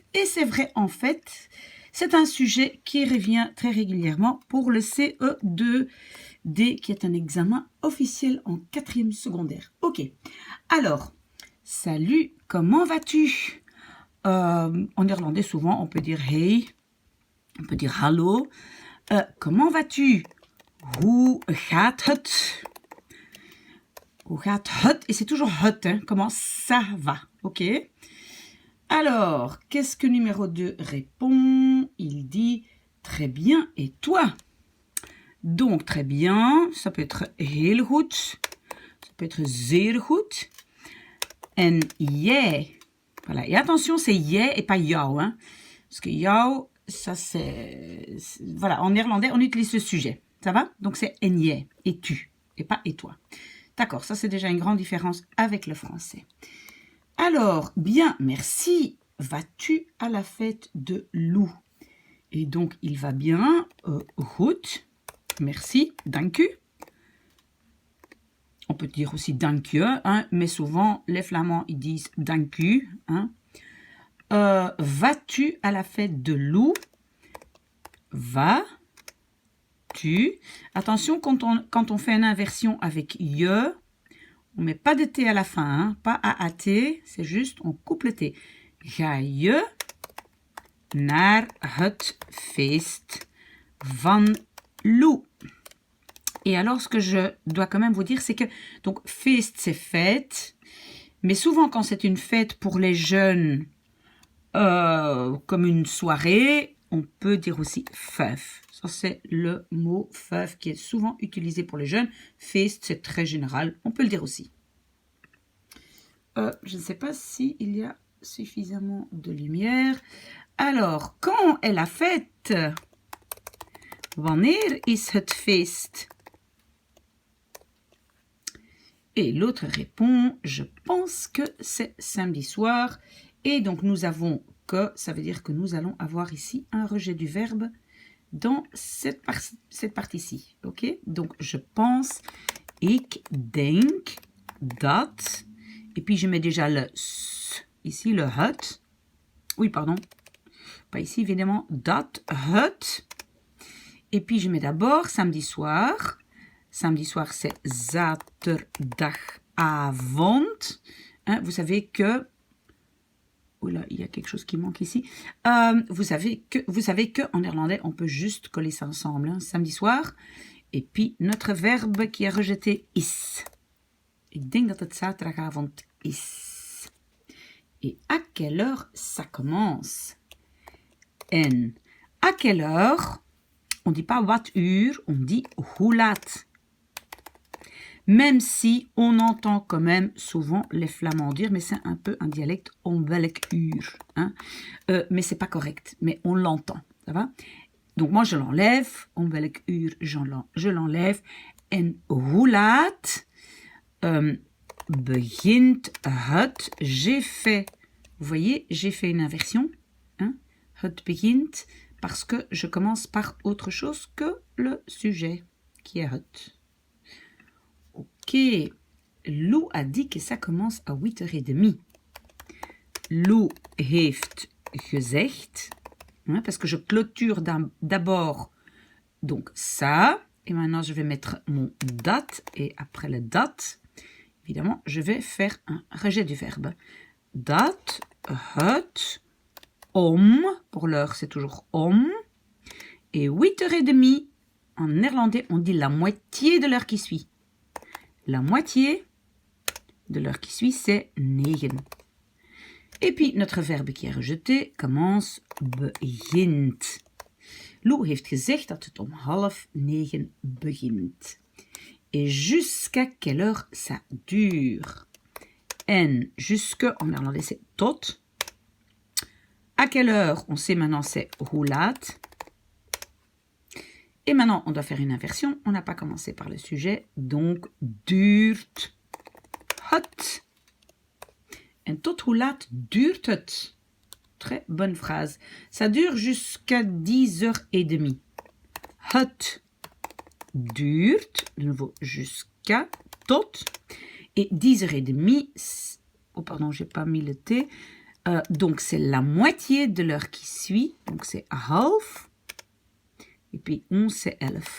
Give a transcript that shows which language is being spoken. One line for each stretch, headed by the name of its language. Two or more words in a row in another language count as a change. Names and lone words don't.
French: Et c'est vrai, en fait, c'est un sujet qui revient très régulièrement pour le CE2D, qui est un examen officiel en 4e secondaire. Ok, alors, salut, comment vas-tu? En néerlandais, souvent, on peut dire hey, on peut dire hallo. Comment vas-tu?
Dutch: Hoe gaat het? Hoe gaat het?
French: Et c'est toujours het, hein? Comment ça va? Ok. Alors, qu'est-ce que numéro 2 répond? Il dit très bien, et toi? Donc, très bien, ça peut être
Dutch: heel goed,
French: ça peut être
Dutch: zeer goed. En jij,
French: voilà. Et attention, c'est jij et pas jou, hein? Parce que jou, ça c'est... Voilà, en néerlandais, on utilise ce sujet. Ça va? Donc, c'est
Dutch: en jij,
French: et tu, et pas et toi. D'accord, ça c'est déjà une grande différence avec le français. Alors, bien, merci. Vas-tu à la fête de Lou? Et donc, il va bien. Goed.
Dutch: Merci. Dank u.
French: On peut dire aussi
Dutch: dank je,
French: hein, mais souvent, les Flamands, ils disent
Dutch: dank u.
French: Hein. Vas-tu à la fête de Lou? Va-tu. Attention, quand on fait une inversion avec je, on ne met pas de T à la fin, hein, pas AAT, c'est juste, on coupe le T.
Dutch: Ga je naar het feest van Lou?
French: Et alors, ce que je dois quand même vous dire, c'est que, donc, feest, c'est fête, mais souvent, quand c'est une fête pour les jeunes, comme une soirée, on peut dire aussi feuf. Ça, c'est le mot feuf qui est souvent utilisé pour les jeunes. Feest, c'est très général, on peut le dire aussi. Je ne sais pas s'il y a suffisamment de lumière. Alors, quand est la fête?
Dutch: Wanneer is het feest?
French: Et l'autre répond, je pense que c'est samedi soir. Et donc, nous avons que, ça veut dire que nous allons avoir ici un rejet du verbe dans cette partie-ci. Ok? Donc, je pense,
Dutch: ik denk dat,
French: et puis je mets déjà le s, ici le het. Oui, pardon. Pas ici, évidemment,
Dutch: dat, het.
French: Et puis, je mets d'abord samedi soir. Samedi soir, c'est zaterdagavond. Hein, vous savez que... Oula, il y a quelque chose qui manque ici. Vous savez que en néerlandais, on peut juste coller ça ensemble. Hein, samedi soir. Et puis, notre verbe qui est rejeté, is.
Dutch: Ik denk dat het zaterdagavond is.
French: Et à quelle heure ça commence? En à quelle heure? On ne dit pas
Dutch: wat uur,
French: on dit
Dutch: hoe laat.
French: Même si on entend quand même souvent les Flamands dire, mais c'est un peu un dialecte,
Dutch: om welk uur.
French: Hein? Mais c'est pas correct, mais on l'entend, ça va? Donc moi je l'enlève,
Dutch: om welk uur,
French: je l'enlève.
Dutch: En hoe laat begint het?
French: J'ai fait, vous voyez, j'ai fait une inversion. Hein?
Dutch: Het begint,
French: parce que je commence par autre chose que le sujet, qui est het. Ok, Lou a dit que ça commence à 8h30.
Dutch: Lou heeft gezegd,
French: hein, parce que je clôture d'abord donc ça, et maintenant je vais mettre mon date, et après le date, évidemment, je vais faire un rejet du verbe.
Dutch: Dat, het, om,
French: pour l'heure c'est toujours om, et 8h30, en néerlandais on dit la moitié de l'heure qui suit. La moitié de l'heure qui suit, c'est 9. Et puis, notre verbe qui est rejeté commence begint.
Dutch: Lou heeft gezegd dat het om 8:30 begint.
French: Et jusqu'à quelle heure ça dure? En jusque, en néerlandais, c'est tot. À quelle heure? On sait maintenant, c'est
Dutch: hoe laat.
French: Et maintenant, on doit faire une inversion. On n'a pas commencé par le sujet. Donc,
Dutch: duurt het. En tot hoe laat duurt het?
French: Très bonne phrase. Ça dure jusqu'à 10h30.
Dutch: Het duurt,
French: de nouveau, jusqu'à, tot. Et 10h30, oh pardon, j'ai pas mis le T. Donc, c'est la moitié de l'heure qui suit. Donc, c'est half. Et puis, 11, c'est 11.